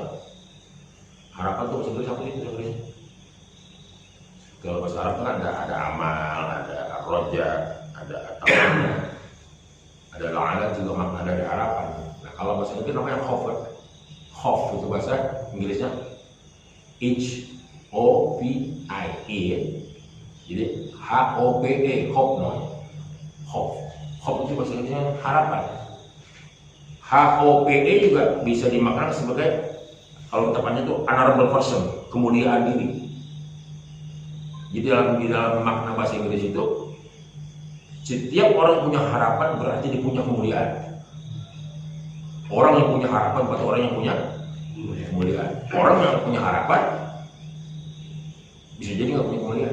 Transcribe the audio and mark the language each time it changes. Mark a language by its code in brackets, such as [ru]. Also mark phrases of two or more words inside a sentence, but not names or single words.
[id] Harapan tuh sebenarnya satu itu sebenarnya. Kalau bahasa Arab kan ada amal, ada roja, ada tamanna, ada la'anat juga makna dari harapan. Nah kalau bahasa Inggris namanya khof, khof itu bahasa Inggrisnya H-O-P-I-E. Jadi H-O-P-E, khof namanya. Khof, khof itu bahasa Inggrisnya harapan. H-O-P-E juga bisa dimaknai sebagai kalau tepatnya itu [en] honorable person, [id] kemuliaan diri. Jadi di dalam makna bahasa Inggris itu setiap orang punya harapan berarti dia punya kemuliaan. Orang yang punya harapan berarti orang yang punya kemuliaan. Orang yang punya harapan bisa jadi nggak punya kemuliaan.